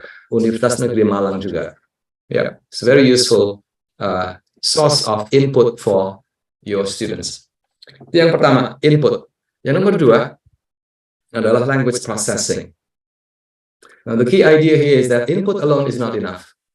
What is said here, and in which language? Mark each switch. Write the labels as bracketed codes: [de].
[id] Universitas Negeri Malang juga. [en] Yeah, it's a very useful source of input for your students. [id] Yang pertama, input. Yang nomor dua adalah language processing. [en] Now, the key idea here is that input alone is not enough.